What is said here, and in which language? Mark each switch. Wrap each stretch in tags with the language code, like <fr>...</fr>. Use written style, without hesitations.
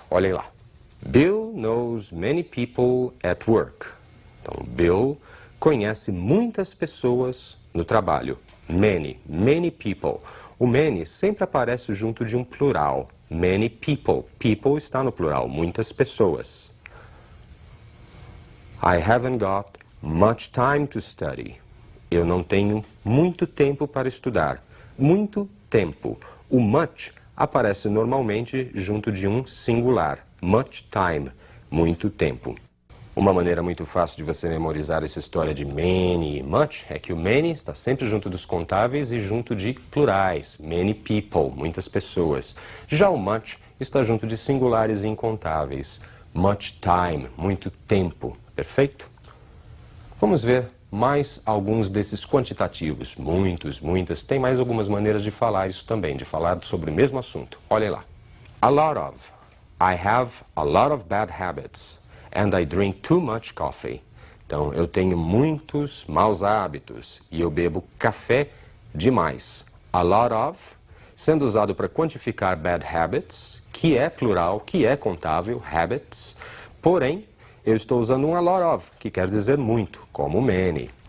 <pt>Olhem lá. Bill knows many people at work. Então, Bill conhece muitas pessoas no trabalho.</pt> <en>Many, many people.</en> <pt>O many sempre aparece junto de um plural.</pt> <en>Many people.</en> <pt>People está no plural, muitas pessoas.</pt> <en>I haven't got much time to study.</en> <pt>Eu não tenho muito tempo para estudar. Muito tempo. O much aparece normalmente junto de um singular.</pt> <en>Much time.</en> <pt>Muito tempo. Uma maneira muito fácil de você memorizar essa história de many e much é que o many está sempre junto dos contáveis e junto de plurais.</pt> <en>Many people,</en> <pt>muitas pessoas. Já o much está junto de singulares e incontáveis.</pt> <en>Much time,</en> <pt>muito tempo. Perfeito? Vamos ver mais alguns desses quantitativos. Muitos, muitas. Tem mais algumas maneiras de falar isso também, de falar sobre o mesmo assunto. Olhem lá.</pt> <en>A lot of. I have a lot of bad habits. And I drink too much coffee.</en> <pt>Então, eu tenho muitos maus hábitos e eu bebo café demais. A lot of, sendo usado para quantificar bad habits, que é plural, que é contável, habits. Porém, eu estou usando um a lot of, que quer dizer muito, como many.</pt>